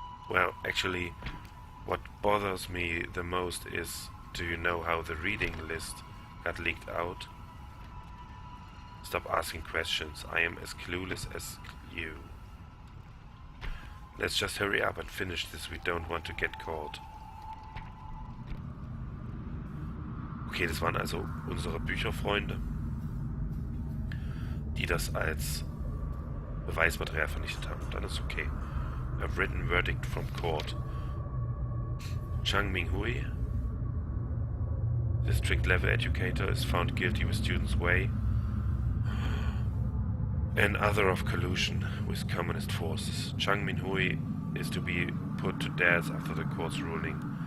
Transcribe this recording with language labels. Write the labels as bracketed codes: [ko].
[en] Well, actually, what bothers me the most is, do you know how the reading list got leaked out? Stop asking questions. I am as clueless as you. Let's just hurry up and finish this. We don't want to get caught. [de] Okay, das waren also unsere Bücherfreunde, die das als Beweismaterial vernichtet haben. Dann ist okay. [en] A written verdict from court. Chang Ming-hui, district level educator, is found guilty with students' way and other of collusion with communist forces. Chang Min-hui is to be put to death after the court's ruling.